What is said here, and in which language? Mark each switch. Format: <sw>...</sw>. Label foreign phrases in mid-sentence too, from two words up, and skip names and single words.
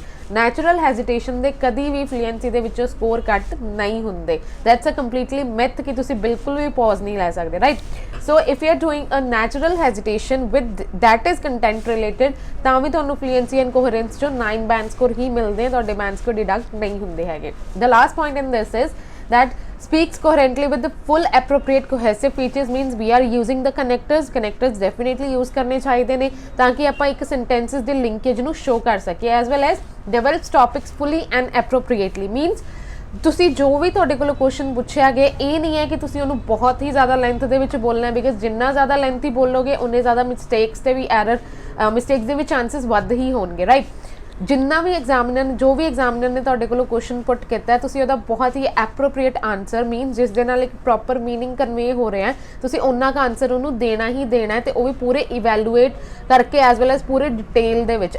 <en>natural hesitation</en> <pa>ਦੇ ਕਦੀ ਵੀ ਫਲੂਐਂਸੀ ਦੇ ਵਿੱਚੋਂ ਸਕੋਰ ਕੱਟ ਨਹੀਂ ਹੁੰਦੇ.</pa> <en>that's a completely myth</en> <pa>ਕਿ ਤੁਸੀਂ ਬਿਲਕੁਲ ਵੀ ਪੌਜ਼ ਨਹੀਂ ਲੈ ਸਕਦੇ ਰਾਈਟ.</pa> <en>so if you are doing a natural hesitation with that is content related</en> <pa>ਤਾਂ ਵੀ ਤੁਹਾਨੂੰ</pa> <en>fluency and coherence</en> <pa>'ਚੋਂ 9 ਬੈਂਡ ਸਕੋਰ ਹੀ ਮਿਲਦੇ ਆ, ਤੁਹਾਡੇ</pa> <en>band score deduct</en> <pa>ਨਹੀਂ ਹੁੰਦੇ ਹੈਗੇ.</pa> <en>the last point in this is that speaks coherently with the full appropriate cohesive features means we are using the connectors definitely use</en> <pa>ਕਰਨੇ ਚਾਹੀਦੇ ਨੇ ਤਾਕਿ ਆਪਾਂ ਇੱਕ sentences ਦੇ linkage ਨੂੰ show ਕਰ ਸਕੀਏ</pa> <en>as well as develops topics fully and appropriately means</en> <pa>ਤੁਸੀਂ ਜੋ ਵੀ ਤੁਹਾਡੇ ਕੋਲ ਕੁਐਸਚਨ ਪੁੱਛਿਆ ਗਿਆ ਇਹ ਨਹੀਂ ਹੈ ਕਿ ਤੁਸੀਂ ਉਹਨੂੰ ਬਹੁਤ ਹੀ ਜ਼ਿਆਦਾ ਲੈਂਥ ਦੇ ਵਿੱਚ ਬੋਲਣਾ ਹੈ ਬਿਕਾਜ਼ ਜਿੰਨਾ ਜ਼ਿਆਦਾ ਲੈਂਥੀ ਬੋਲੋਗੇ ਉਨੇ ਜ਼ਿਆਦਾ ਮਿਸਟੇਕਸ ਤੇ ਵੀ ਮਿਸਟੇਕਸ ਦੇ ਵੀ ਚਾਂਸਸ ਵੱਧ ਹੀ ਹੋਣਗੇ ਰਾਈਟ. ਜਿੰਨਾ ਵੀ ਜੋ ਵੀ ਐਗਜ਼ਾਮੀਨਰ ਨੇ ਤੁਹਾਡੇ ਕੋਲੋਂ</pa> <en>question put</en> <pa>ਕੀਤਾ ਹੈ ਤੁਸੀਂ ਉਹਦਾ ਬਹੁਤ ਹੀ</pa> <en>appropriate answer means</en> <pa>ਜਿਸ ਦੇ ਨਾਲ ਇੱਕ</pa> <en>proper meaning convey</en> <pa>ਹੋ ਰਿਹਾ ਤੁਸੀਂ ਉਹਨਾਂ ਦਾ ਆਨਸਰ ਉਹਨੂੰ ਦੇਣਾ ਹੀ ਦੇਣਾ ਹੈ ਤੇ ਉਹ ਵੀ ਪੂਰੇ ਇਵੈਲੂਏਟ ਕਰਕੇ</pa> <en>as well as</en> <pa>ਪੂਰੇ ਡਿਟੇਲ ਦੇ ਵਿੱਚ.</pa>